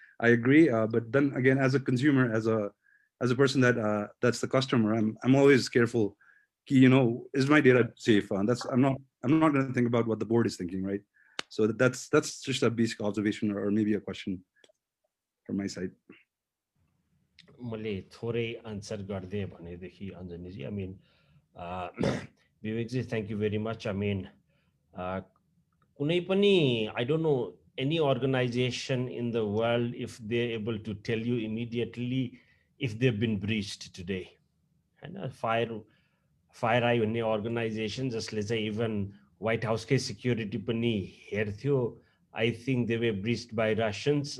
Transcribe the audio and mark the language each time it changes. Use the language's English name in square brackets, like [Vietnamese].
[English] I agree, but then again, as a consumer, as a person that's the customer, I'm always careful. You know, is my data safe? I'm not going to think about what the board is thinking, right? So that's just a basic observation or maybe a question from my side. [Nepali] मैले थोरै answer गर्दै भनेदेखि [English] अञ्जनीजी, I mean, विवेकजी, thank you very much. I mean, [Nepali] कुनै पनि, [English] I don't know any organization in the world if they're able to tell you immediately if they've been breached today. And fire eye भन्ने organization [Nepali] जसले चाहिँ [English] even White House [Nepali] के security पनि हेर्थ्यो, [English] I think they were breached by Russians.